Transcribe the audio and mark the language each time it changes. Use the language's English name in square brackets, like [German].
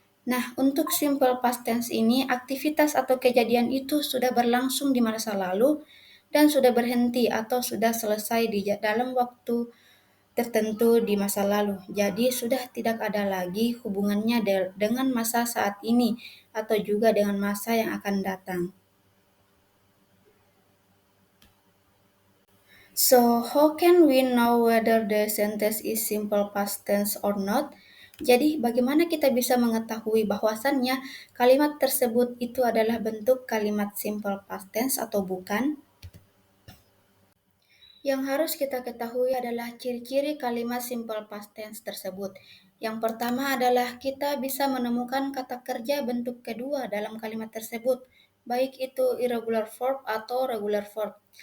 [Indonesian] Nah, untuk simple past tense ini, aktivitas atau kejadian itu sudah berlangsung di masa lalu dan sudah berhenti atau sudah selesai di dalam waktu tertentu di masa lalu. Jadi, sudah tidak ada lagi hubungannya dengan masa saat ini atau juga dengan masa yang akan datang. [English] So, how can we know whether the sentence is simple past tense or not? [Indonesian] Jadi, bagaimana kita bisa mengetahui bahwasannya kalimat tersebut itu adalah bentuk kalimat simple past tense atau bukan? Yang harus kita ketahui adalah ciri-ciri kalimat simple past tense tersebut. Yang pertama adalah kita bisa menemukan kata kerja bentuk kedua dalam kalimat tersebut, baik itu irregular verb atau regular verb.